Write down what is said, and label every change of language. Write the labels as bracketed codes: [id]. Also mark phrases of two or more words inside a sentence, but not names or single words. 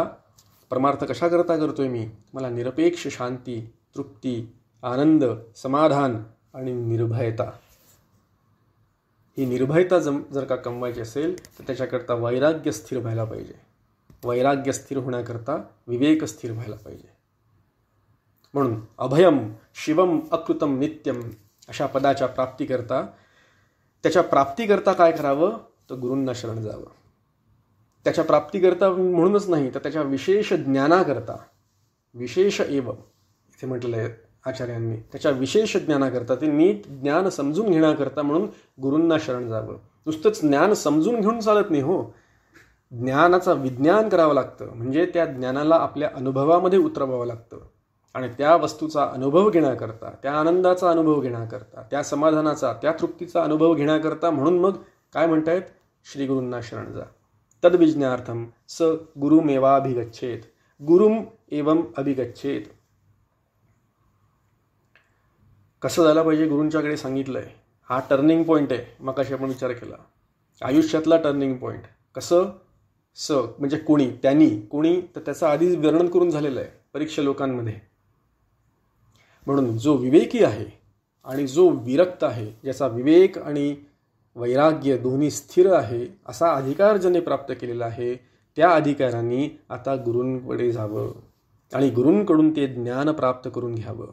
[mr] परमार्थ कशा करतोय मी, मला निरपेक्ष शांती, तृप्ती, आनंद, समाधान आणि निर्भयता. ही निर्भयता जर का कमवायची असेल तर त्याच्याकरता वैराग्य स्थिर व्हायला पाहिजे. वैराग्य स्थिर होण्याकरता विवेक स्थिर व्हायला पाहिजे. म्हणून [sa] अभयम शिवम अकृतम नित्यम [mr] अशा पदाच्या प्राप्तीकरता, त्याच्या प्राप्तीकरता काय करावं तर गुरूंना शरण जावं. त्याच्या प्राप्तीकरता म्हणूनच नाही तर त्याच्या विशेष ज्ञानाकरता, विशेष एव इथे म्हटलेलं आहे आचार्यांनी, त्याच्या विशेष ज्ञानाकरता, ते नीट ज्ञान समजून घेण्याकरता म्हणून गुरूंना शरण जावं. नुसतंच ज्ञान समजून घेऊन चालत नाही हो, ज्ञानाचा विज्ञान करावं लागतं. म्हणजे त्या ज्ञानाला आपल्या अनुभवामध्ये उतरवावं लागतं आणि त्या वस्तूचा अनुभव घेण्याकरता, त्या आनंदाचा अनुभव घेण्याकरता, त्या समाधानाचा, त्या तृप्तीचा अनुभव घेण्याकरता म्हणून मग काय म्हणतायत, श्री गुरूंना शरण जा. [sa] तद्विज्ञार्थम स गुरुमेवाभिगच्छेत, गुरुम एवं अभिगच्छेत. [mr] कसं झालं पाहिजे गुरूंच्याकडे सांगितलंय. हा [en] turning point [mr] आहे. मग कशी आपण विचार केला, आयुष्यातला [en] turning point. [mr] कसं, स म्हणजे कोणी, त्यांनी, कोणी, तर त्याचं आधीच वर्णन करून झालेलं आहे परीक्षा लोकांमध्ये. म्हणून जो विवेकी आहे आणि जो विरक्त आहे, ज्याचा विवेक आणि वैराग्य दोन्ही स्थिर आहे, असा अधिकार ज्याने प्राप्त केलेला आहे, त्या अधिकाऱ्यांनी आता गुरूंकडे जावं आणि गुरूंकडून ते ज्ञान प्राप्त करून घ्यावं.